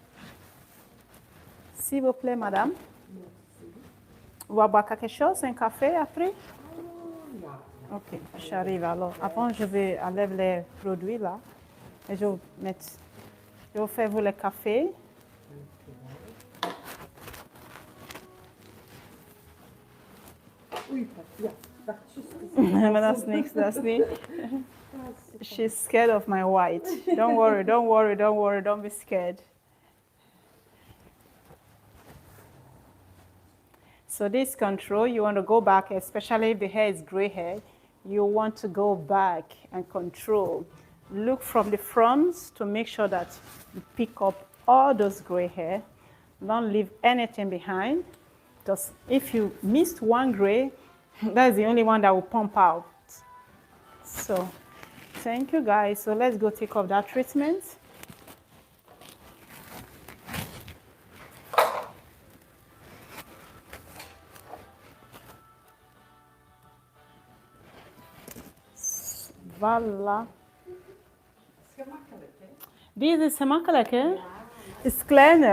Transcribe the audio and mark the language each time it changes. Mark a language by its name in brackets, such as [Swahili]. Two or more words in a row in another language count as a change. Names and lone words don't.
[French] S'il vous plaît, madame. Vous voulez boire quelque chose, un café après? Ok, j'arrive alors. Avant, je vais enlever les produits là. Et je vais faire vous le café. [Dutch] Oei, ja, dat is [English] But that's next, that's me. She's scared of my white. Don't worry, don't worry, don't worry, don't be scared. So this control, you want to go back, especially if the hair is gray hair, you want to go back and control. Look from the front to make sure that you pick up all those gray hair. Don't leave anything behind. Because if you missed one gray, that's the only one that will pump out. So thank you guys. So let's go take off that treatment. [French] Voilà. [Dutch] is gemakkelijk, hè? Deze is gemakkelijk, hè? Het is kleiner.